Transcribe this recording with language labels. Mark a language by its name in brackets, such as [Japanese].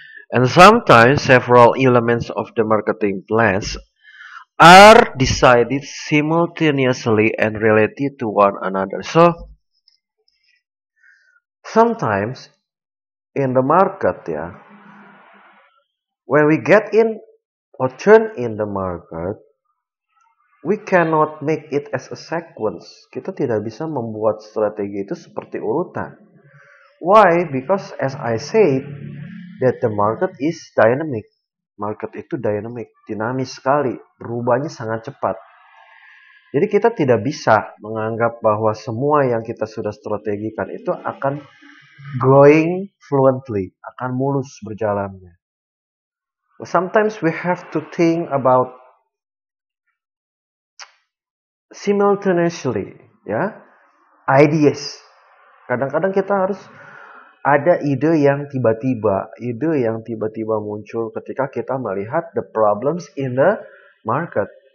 [English] And sometimes several elements of the marketing plans are decided simultaneously and related to one another. So sometimes in the market, yeah, when we get in or turn in the market, we cannot make it as a sequence. [Indonesian] Kita tidak bisa membuat strategi itu seperti urutan. [English] Why? Because as I said, that the market is dynamic. [Indonesian] Market itu dynamic, dinamis sekali, berubahnya sangat cepat. Jadi kita tidak bisa menganggap bahwa semua yang kita sudah strategikan itu akan [English] going fluently, [Indonesian] akan mulus berjalannya. [English] Sometimes we have to think about simultaneously, ya, ideas. [Indonesian] Kadang-kadang kita harus ada ide yang tiba-tiba muncul ketika kita melihat [English] the problems in the market.